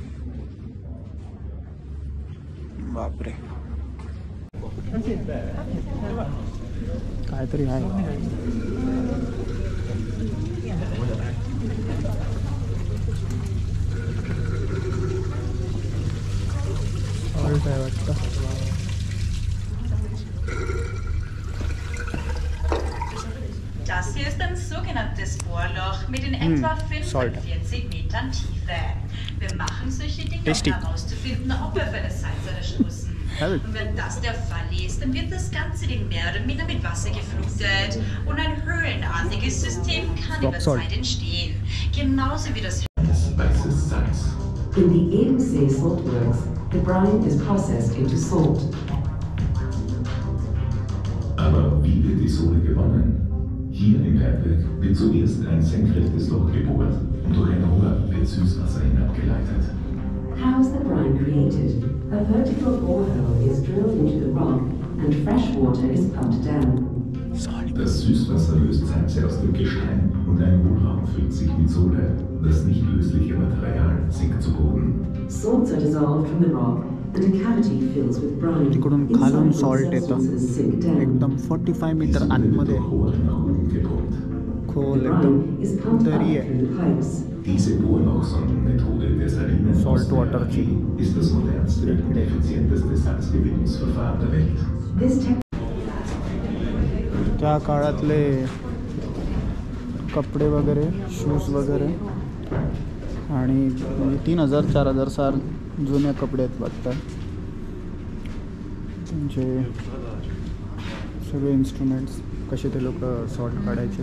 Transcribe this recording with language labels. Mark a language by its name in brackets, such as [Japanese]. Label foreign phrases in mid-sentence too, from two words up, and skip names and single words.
[Marathi] बापरे, काहीतरी आहे. सॉल्ट आहे वाटतं. [German] Das hier ist ein sogenanntes Bohrloch mit in etwa 45 Metern Tiefe. Wir machen solche Dinge, um herauszufinden, ob wir auf eine Salzsäure stoßen. Und wenn das der Fall ist, dann wird das ganze Ding mehr oder minder mit Wasser geflutet und ein höhlenartiges System kann über Zeit entstehen. Genauso wie das weißes Salz. [English] In the Ebensee saltworks, the brine is processed into salt. [German] Aber wie wird die Sohle gewonnen? Hier im Bergwerk wird zuerst ein senkrechtes Loch gebohrt und durch ein Rohr wird Süßwasser hinabgeleitet. [English] How is the brine created? A vertical borehole is drilled into the rock and fresh water is pumped down. [German] Das Süßwasser löst Salze aus dem Gestein und ein Hohlraum füllt sich mit Sohle. Das nicht lösliche Material sinkt zu Boden. [English] Salts are dissolved from the rock and a cavity fills with brine. [Marathi] तिकडून खालून सॉल्ट येतं एकदम 45 मीटर आतमध्ये. खोल एकदम दरी आहे. [German] Diese Bohrlochsondenmethode der Salinen Saltwater-Tea ist das modernste und effizienteste Salzgewinnungsverfahren der Welt. [English] This [Marathi] त्या काळातले कपडे वगैरे, शूज वगैरे, आणि 3000-4000 साल जुने कपडे आहेत वाटतं. त्यांचे सगळे इन्स्ट्रुमेंट्स, कसे ते लोक सॉल्ट काढायचे.